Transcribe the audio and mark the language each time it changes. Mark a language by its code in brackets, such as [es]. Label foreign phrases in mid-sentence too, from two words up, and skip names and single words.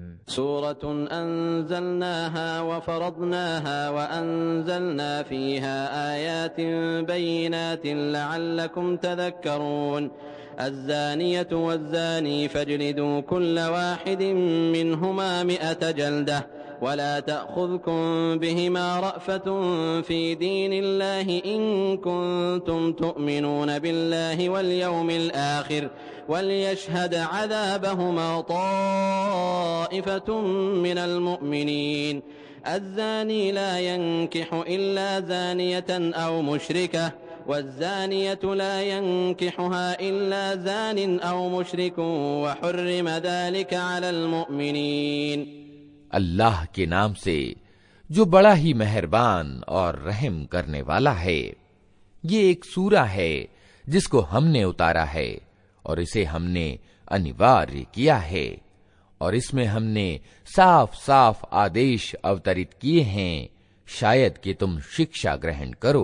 [ar] سورة أنزلناها وفرضناها وأنزلنا فيها آيات بينات لعلكم تذكرون. الزانية والزاني فاجلدوا كل واحد منهما مائة جلدة ولا تأخذكم بهما رأفة في دين الله إن كنتم تؤمنون بالله واليوم الآخر وليشهد عذابهما طائفة من المؤمنين. الزاني لا ينكح إلا زانية أو مشركة والزانية لا ينكحها إلا زان أو مشرك وحرم ذلك على المؤمنين. [hi] अल्लाह के नाम से जो बड़ा ही मेहरबान और रहम करने वाला है। ये एक सूरा है जिसको हमने उतारा है और इसे हमने अनिवार्य किया है और इसमें हमने साफ साफ आदेश अवतरित किए हैं, शायद कि तुम शिक्षा ग्रहण करो।